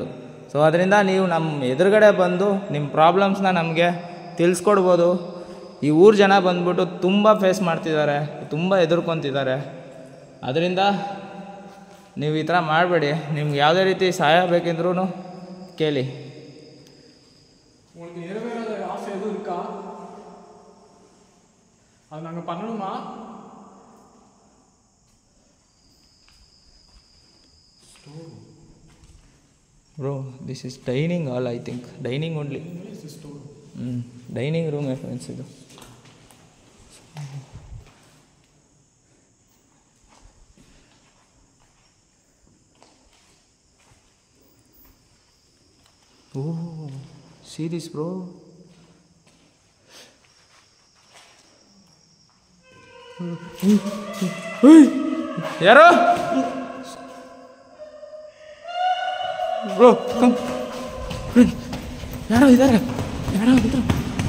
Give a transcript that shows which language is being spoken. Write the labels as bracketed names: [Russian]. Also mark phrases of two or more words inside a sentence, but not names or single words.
[Kannada] ಸೊ ಅದರಿಂದ ನೀವು ನಮ್ಮ ಎದುರುಗಡೆ ಬಂದು ನಿಮ್ಮ ಪ್ರಾಬ್ಲಮ್ಸ್ನ ನಮಗೆ ತಿಳಿಸ್ಕೊಡ್ಬೋದು. ಈ ಊರು ಜನ ಬಂದ್ಬಿಟ್ಟು ತುಂಬ ಫೇಸ್ ಮಾಡ್ತಿದ್ದಾರೆ, ತುಂಬ ಎದುರ್ಕೊತಿದ್ದಾರೆ. ಅದರಿಂದ ನೀವು ಈ ಥರ ಮಾಡಬೇಡಿ. ನಿಮ್ಗೆ ಯಾವುದೇ ರೀತಿ ಸಹಾಯ ಬೇಕಿದ್ರೂ ಕೇಳಿ. [Tamil] உங்களுக்கு நிறைவேறாத ஆசை எதுவும் இருக்கா? அது நாங்கள் பண்ணணுமா? [English] Bro, this is dining hall, I think. Dining only. Dining room, friends. [Kannada] ಇದು [English] Oh, see this, bro. ಯಾರೋ bro, come. [Kannada] ಯಾರೋ ಇದ್ದಾರೆ, ಯಾರೋ ಇದ್ದಾರೆ.